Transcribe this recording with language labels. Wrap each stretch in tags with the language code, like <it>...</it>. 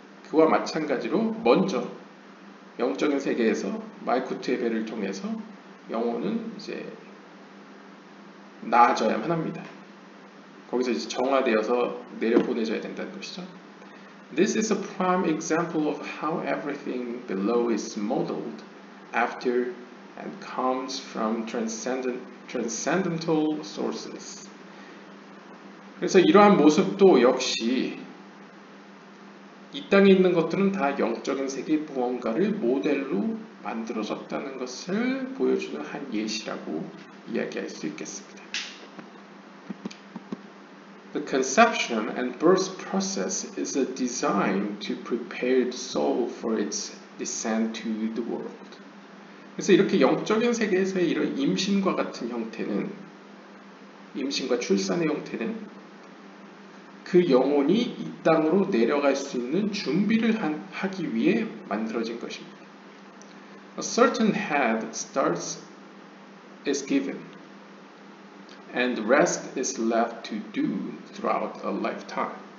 <ko>그와 마찬가지로 먼저 영적인 세계에서 말쿠트의 배를 통해서 영혼은 이제 나아져야만 합니다. 거기서 이제 정화되어서 내려보내져야 된다는 것이죠.</ko> <en>This is a prime example of how everything below is modeled after and comes from transcendental sources.</en> <ko>그래서 이러한 모습도 역시 이 땅에 있는 것들은 다 영적인 세계의 무언가를 모델로 만들어졌다는 것을 보여주는 한 예시라고 이야기할 수 있겠습니다.</ko> <en>The conception and birth process is a design to prepare the soul for its descent to the world.</en> <ko>그래서 이렇게 영적인 세계에서의 이런 임신과 같은 형태는, 임신과 출산의 형태는 그 그 영혼이 이 땅으로 내려갈 수 있는 준비를 하기 위해 만들어진 것입니다.</ko> <en>A certain head starts is given, and the rest is left to do throughout a lifetime.</en>